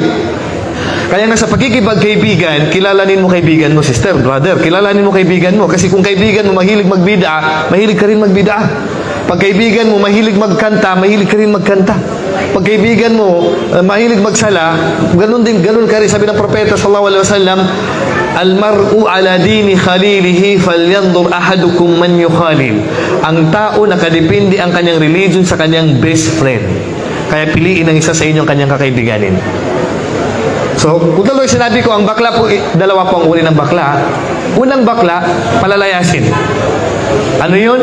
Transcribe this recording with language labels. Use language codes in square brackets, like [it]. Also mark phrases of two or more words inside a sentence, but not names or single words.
[tl] Kaya nga sa pagkikipagkaibigan, kilalanin mo kaibigan mo, [en] sister, brother, [tl] kilalanin mo kaibigan mo. Kasi kung kaibigan mo mahilig magbida, mahilig ka rin magbida. Pag kaibigan mo mahilig magkanta, mahilig ka rin magkanta. Pag kaibigan mo mahilig magsala, ganun ka rin. Sabi ng Propeta [ar] صلى الله عليه وسلم، المرء على دين خليله فلينظر أحدكم من يخالل. [tl] Ang tao nakadepende ang kanyang religion sa kanyang [en] best friend. [tl] Kaya piliin ang isa sa inyong kanyang kakaibiganin. So, kung tuloy sinabi ko, ang bakla po, dalawa po ang uri ng bakla. Unang bakla, palalayasin. Ano yun?